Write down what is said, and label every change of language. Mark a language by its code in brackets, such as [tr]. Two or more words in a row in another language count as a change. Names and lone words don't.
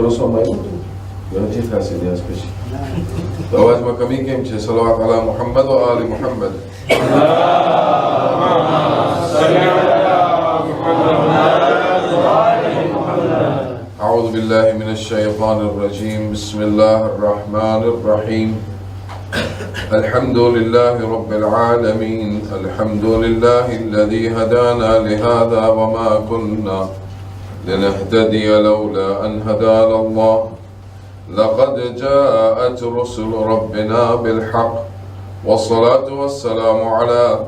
[gu] દવામાં આવ્યું હતું નથી થશે ત્યાં પછી તો અવાજમાં કમી કેમ છે [ar] صلوات على محمد وآل محمد أعوذ بالله من الشيطان الرجيم بسم الله الرحمن الرحيم الحمد لله رب العالمين الحمد لله الذي هدانا لهذا وما كنا لنهتدي لولا أن هدانا الله لقد جاءت رسل ربنا بالحق والصلاة والسلام على